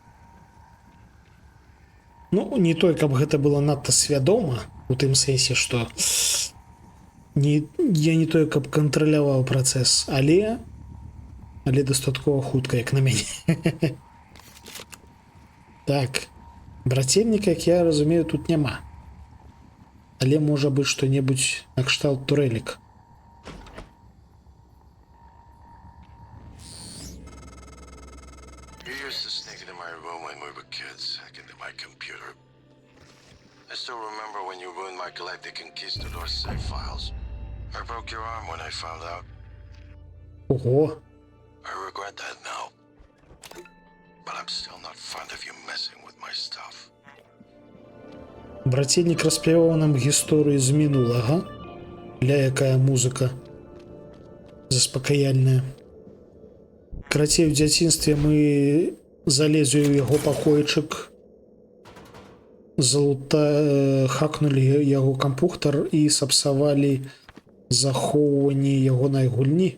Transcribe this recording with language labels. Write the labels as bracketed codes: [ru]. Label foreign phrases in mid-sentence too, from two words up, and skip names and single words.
[be] Ну, не той, каб гэта было надта свядома, у тым сэнсе, што я не той, каб кантраляваў працэс, але дастаткова хутка, як на мяне. Так, брацельніка, як я разумею, тут няма. Але можа быць што-небудзь накшталт турэлек. [en] You used to sneak into my room when we were kids, hack into my computer. I still remember when you ruined my Galactic Conquistador save files. I broke your arm when I found out. [be] Ого. [en] I regret that now. But I'm still not fond of you messing with my stuff. [be] Брацельнік распяваў нам гісторыю з мінулага. Ля, якая музыка заспакаяльная. Карацей, у дзяцінстве мы залезлі ў яго пакойчык, хакнулі яго кампухтар і сапсавалі захоўванне ягонай гульні.